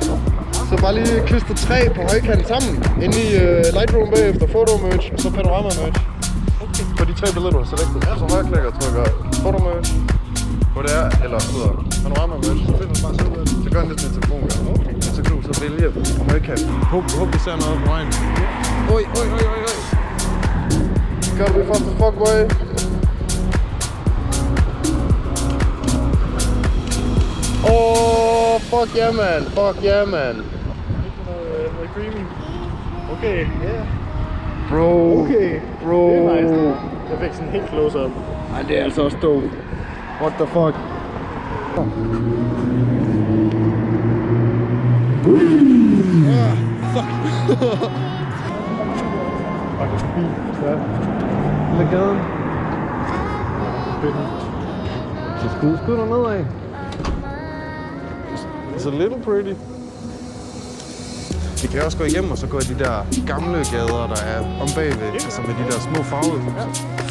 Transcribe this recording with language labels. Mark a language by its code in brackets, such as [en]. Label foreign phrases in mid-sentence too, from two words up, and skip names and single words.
[da] Så bare lige klister 3 på højkant sammen. Inde i Lightroom bagefter, [en] photo merge, [da] og så [en] panorama merge. [da] Okay. På de 3 billeder, du har selected. Så højreklikker trykker [en] photo merge. [da] Hvor det er, eller hedder [en] panorama merge. [da] Så finder du bare selv ud af det. Så gør den lidt med telefon, ja. Okay. Så kan du så vælge højkant. Håb vi ser noget på vejen. Oj. [en] Gotta be fast as fuck, boy. Oh, fuck yeah, man. [da] Noget creamy. [en] Okay, yeah. [da] Bro. Okay. Bro. Det er nice. Jeg fik sådan helt [en] close up. [da] Ej, det er altså også dope. [en] What the fuck? [da] Fuck forbi. Ja. Lille gaden. Så skud der nedad. [en] It's a little pretty. [da] Vi kan også gå igennem og så gå i de der gamle gader, der er om bagved. Altså med de der små farvede huse.